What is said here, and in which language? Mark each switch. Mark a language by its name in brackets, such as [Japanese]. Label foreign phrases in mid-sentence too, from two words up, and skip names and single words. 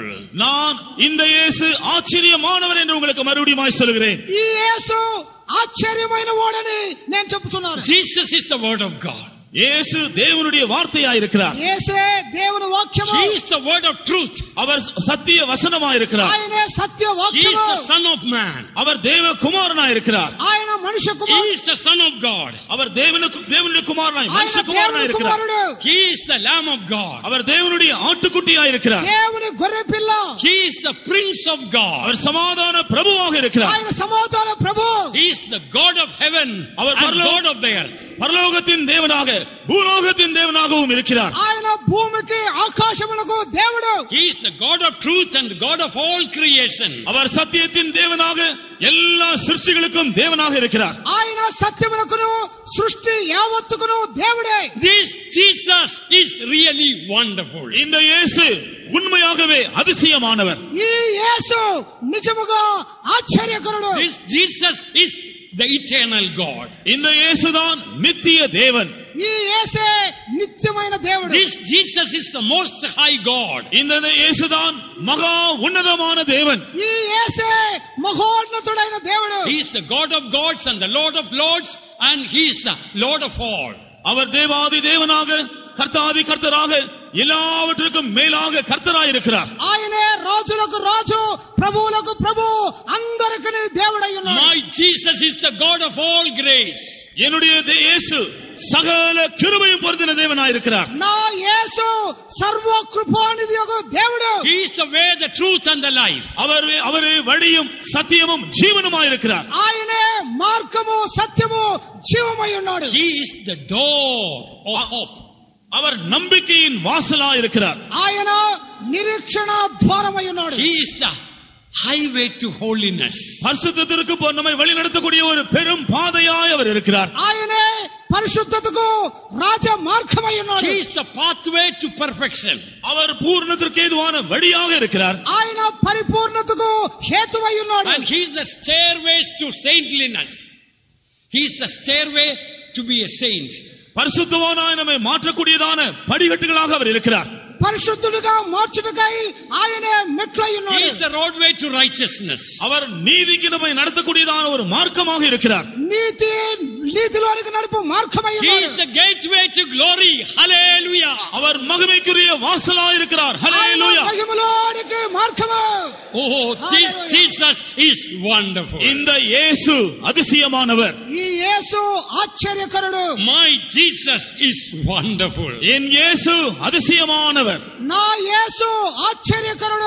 [Tamil] நான் இந்த இயேசு ஆச்சரியமானவர் என்று உங்களுக்கு மறுபடியும் சொல்கிறேன். [Telugu] ఈ యేసు ఆశ్చర్యమైన వాడని నేను చెప్తున్నాను. [English] Jesus is the word of God. [Tamil] இயேசு தேவனுடைய வார்த்தையாயிருக்கிறார். [Telugu] యేసే దేవుని వాక్యము. [English] He is the word of truth. [Tamil] அவர் சத்திய வசனமாயிருக்கிறார். [Telugu] ఆయనే సత్య [English] He is [Telugu] వాక్యము. [English] the Son of Man. [Tamil] அவர் தேவ குமாரனாயிருக்கிறார். [Telugu] ఆయన మనుష్య [English] He [Telugu] కుమారుడు. [English] is the Son of God. [Tamil] அவர் தேவனுடைய குமாரனாய் [Telugu] ఆయన [Tamil] மனுஷ [Telugu] దేవుని [Tamil] குமாரனாயிருக்கிறார். [Telugu] కుమారుడు. [English] He is the Lamb of God. [Tamil] அவர் தேவனுடைய ஆட்டுக்குட்டியாயிருக்கிறார். [Telugu] దేవుని గొర్రె పిల్ల. [English] He is the Prince of God. [Tamil] அவர் சமாதான பிரபுவாக இருக்கிறார். [Telugu] ఆయన సమాధాన ప్రభు. [English] He is the God of heaven and God of the earth. [Tamil] பரலோகத்தின் தேவனாக பூலோகத்தின் தேவனாகவும் இருக்கிறார். [Telugu] ఆయన భూమికి ఆకాశమునకు దేవుడు. [English] He is the God of truth and God of all creation. [Tamil] அவர் சத்தியத்தின் தேவனாக எல்லா சிருஷ்டிகளுக்கும் தேவனாக இருக்கிறார். [Telugu] ఆయన సత్యమునకును సృష్టి యావత్తుకును దేవుడే. [English] This Jesus is really wonderful. [Tamil] இந்த இயேசு உண்மையாகவே அதிசயமானவர். [Telugu] ఈ యేసు నిజముగా ఆశ్చర్యకరుడు. [English] This Jesus is the eternal God. [Tamil] இந்த இயேசுதான் நித்திய தேவன். [Telugu] ఈ యేసే నిత్యమైన దేవుడు. [English] This Jesus is the most high God. [Tamil] இந்த இயேசுதான் மகா உன்னதமான தேவன். [Telugu] ఈ యేసే మహోన్నతుడైన దేవుడు. [English] He is the God of gods and the Lord of lords and He is the Lord of all. [Tamil] அவர் தேவாதி தேவனாக கர்த்தாதி கர்த்தராக எல்லாவற்றிற்கும் மேலாக கர்த்தராயிருக்கிறார். [Telugu] ఆయనే రాజులకు రాజు, ప్రభువులకు ప్రభు, అందరికీ దేవుడై ఉన్నాడు. [English] My Jesus is the God of all grace. [Tamil] என்னுடைய இயேசு சகல கிருபையும் பொருந்தின தேவனாயிருக்கிறார். [Telugu] నా యేసు సర్వ కృపానిధియగు దేవుడు. [English] He is the way, the truth and the life. [Tamil] அவரே வழியும் சத்தியமும் ஜீவனுமாயிருக்கிறார். [Telugu] ఆయనే మార్గము, సత్యము, జీవమై ఉన్నాడు. [English] He is the door of hope. [Tamil] அவர் நம்பிக்கையின் வாசலாயிருக்கிறார். [Telugu] ఆయన నిరీక్షణ ద్వారమై ఉన్నాడు. [English] He is the highway to holiness. [Tamil] பரிசுத்தத்திற்கு நம்மை வழிநடத்தக்கூடிய ஒரு பெரும் பாதையாய் அவர் இருக்கிறார். [Telugu] ఆయనే పరిశుద్ధతకు రాజ మార్గమై ఉన్నాడు. [English] He is the pathway to perfection. [Tamil] அவர் பூரணத்திற்கு ஏதுவான வழியாக இருக்கிறார். [Telugu] ఆయన పరిపూర్ణతకు హేతువై ఉన్నాడు. [English] And He is the stairways to saintliness. He is the stairway to be a saint. [Tamil] பரிசுத்தவானாய் நம்மை மாற்றக்கூடியதான படிக்கட்டுகளாக அவர் இருக்கிறார். [Telugu] పరిశుద్ధుడిగా మార్చుటకై ఆయనే మెట్లై [English] He [Telugu] ఉన్నాడు. [English] is the roadway to righteousness. அவர் நீதிக்கு நம்மை நடத்தக்கூடியதான ஒரு மார்க்கமாக இருக்கிறார். నీతిలోనికి నడుపు మార్గమై He ఉన్నాడు. is the gateway to glory. Hallelujah. [Tamil] அவர் மகிமைக்குரிய வாசலாய் இருக்கிறார். ஹல்லேலூயா. [Telugu] మహిమలోనికి మార్గము. [English] Oh, this Hallelujah. Jesus is wonderful. [Tamil] இந்த இயேசு அதிசயமானவர். [Telugu] ఈ యేసు ఆశ్చర్యకరుడు. [English] My Jesus is wonderful. [Tamil] என் இயேசு அதிசயமானவர். [Telugu] నా యేసు ఆశ్చర్యకరుడు.